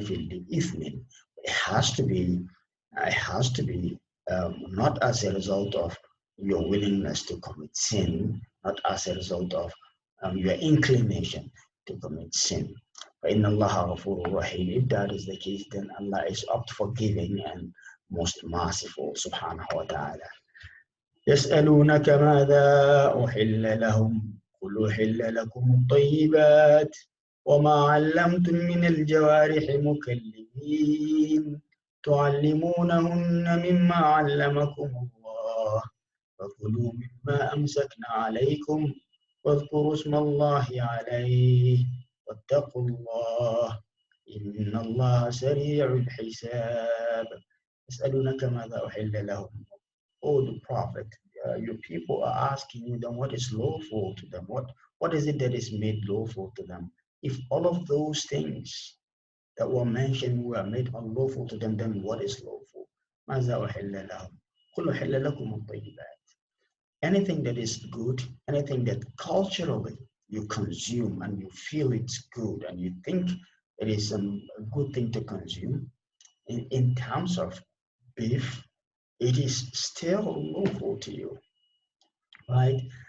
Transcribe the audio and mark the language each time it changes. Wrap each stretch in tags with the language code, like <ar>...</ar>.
<en>It has to be not as a result of your willingness to commit sin, not as a result of your inclination to commit sin.</en> <ar>فَإِنَّ اللَّهَ غَفُورٌ رَحِيمٌ.</ar> <en>If that is the case, then Allah is oft forgiving and most merciful, subhanahu wa ta'ala.</en> <ar>يسألونك ماذا أحل لهم قل أحل لكم الطيبات وما علمتم من الجوارح مكلمين تعلمونهن مما علمكم الله فكلوا مما أمسكنا عليكم واذكروا اسم الله عليه واتقوا الله إن الله سريع الحساب. يسألونك ماذا أحل لهم.</ar> <en>Oh, the Prophet, your people are asking you then what is lawful to them? What is it that is made lawful to them? If all of those things that were mentioned were made unlawful to them, then what is lawful?</en> <ar>ماذا أحل لهم قل أحل لكم الطيبات.</ar> <en>Anything that is good, anything that culturally you consume and you feel it's good and you think it is a good thing to consume, in terms of beef, it is still lawful to you, right?</en>